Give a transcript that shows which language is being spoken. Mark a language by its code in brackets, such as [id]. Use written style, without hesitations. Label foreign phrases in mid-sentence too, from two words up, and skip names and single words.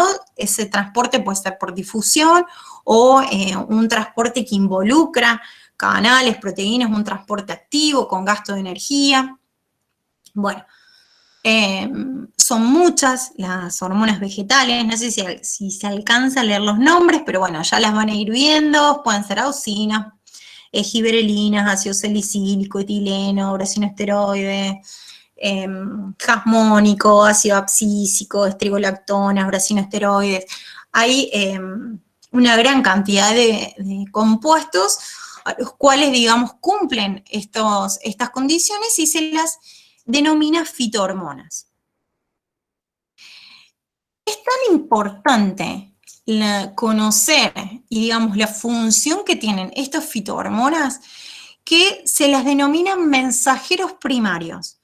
[es] Ese transporte puede ser por difusión o un transporte que involucra canales, proteínas, un transporte activo con gasto de energía. Bueno, son muchas las hormonas vegetales, no sé si se alcanza a leer los nombres, pero bueno, ya las van a ir viendo. Pueden ser auxinas, giberelinas, ácido salicílico, etileno, uracinoesteroide, jasmónico, ácido abscísico, estrigolactonas, uracinoesteroides. Hay una gran cantidad de compuestos a los cuales, digamos, cumplen estas condiciones y se las denomina fitohormonas. Es tan importante conocer y, digamos, la función que tienen estas fitohormonas que se las denominan mensajeros primarios.